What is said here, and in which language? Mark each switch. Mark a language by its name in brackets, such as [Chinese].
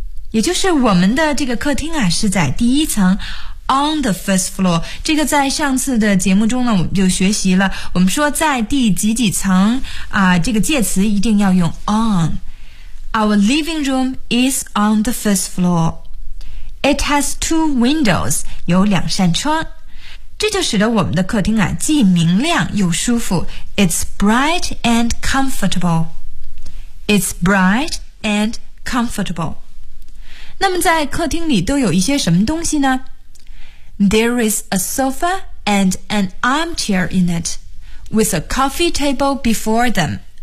[Chinese] 也就是我们的这个客厅啊，是在第一层。 [English] On the first floor， [Chinese] 这个在上次的节目中呢，我们就学习了。我们说在第几几层啊，这个介词一定要用 on。 [English] Our living room is on the first floor. It has two windows， [Chinese] 有两扇窗，这就使得我们的客厅啊既明亮又舒服。 [English] It's bright and comfortable. It's bright and comfortable. [Chinese] 那么在客厅里都有一些什么东西呢？ [English] There is a sofa and an armchair in it, with a coffee table before them.